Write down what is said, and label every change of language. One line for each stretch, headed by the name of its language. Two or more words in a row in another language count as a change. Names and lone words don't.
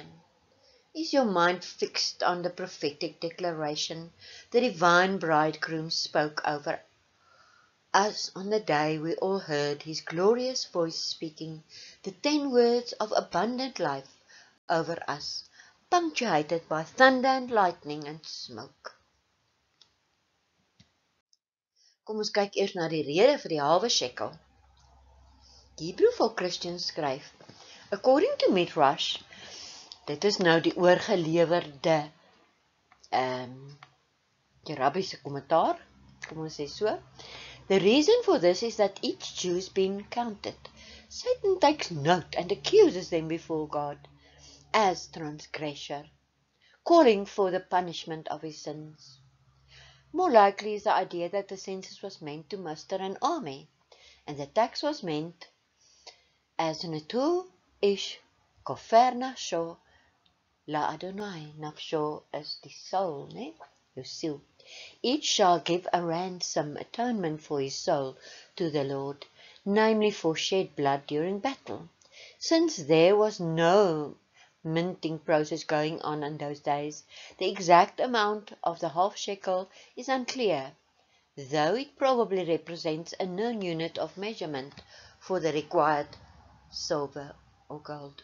English: Is your mind fixed on the prophetic declaration the divine bridegroom spoke over us on the day we all heard his glorious voice speaking the 10 words of abundant life over us, punctuated by thunder and lightning and smoke?
Afrikaans: Kom ons kyk eers na die rede vir die halwe shekel. Die Hebrew Folk Christians skryf,
English: according to
Afrikaans: Midrash, dit is nou die oorgelewerde die Rabbi se kommentaar, kom ons sê so.
English: The reason for this is that each Jew is being counted. Satan takes note and accuses them before God as transgressor, calling for the punishment of his sins. More likely is the idea that the census was meant to muster an army, and the tax was meant as
Hebrew: ונתנו איש כפר נפשו לה.
Afrikaans: Nafsho is die soul, ne?
English: Your soul. Each shall give a ransom atonement for his soul to the Lord, namely for shed blood during battle. Since there was no minting process going on in those days, the exact amount of the half shekel is unclear, though it probably represents a known unit of measurement for the required silver or gold.